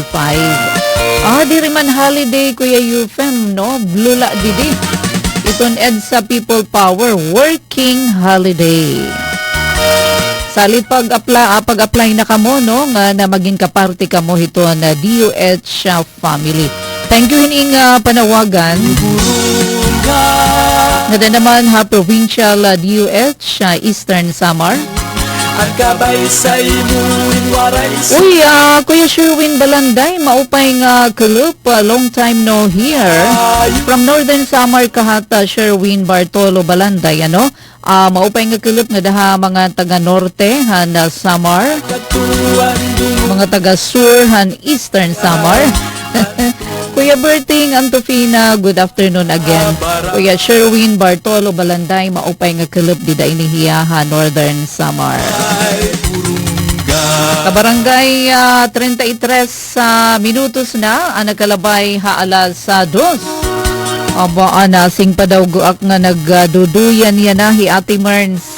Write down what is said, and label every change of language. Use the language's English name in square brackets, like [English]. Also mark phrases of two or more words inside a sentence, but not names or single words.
[Waray] Di rin man holiday, Kuya Yufem, no? Blula didi. Iton EDSA People Power Working Holiday. Salit pag-apply na kamo, no? Nga na maging kaparte kamo iton DOH family. [English] Thank you [Waray] hining panawagan. Nada naman Provincial DOH Eastern Samar. Uy, Kuya Sherwin Balanday, maupay nga kalup, [English] long time no here. [Waray] From Northern Samar kahata Sherwin Bartolo Balanday, maupay nga kalup nga daha mga taga-norte han Samar, mga taga-sur han Eastern Samar. Kuya Berting Antofina, [English] good afternoon again. [Waray] Kuya Sherwin Bartolo Balanday, maupay nga kalup dida inihiya Northern Samar. Kabarangay 33 minutos na ang nagkalabay alas 2. Aba anasing pa daw guak nga nagduduyan yan na hi Ate Merns.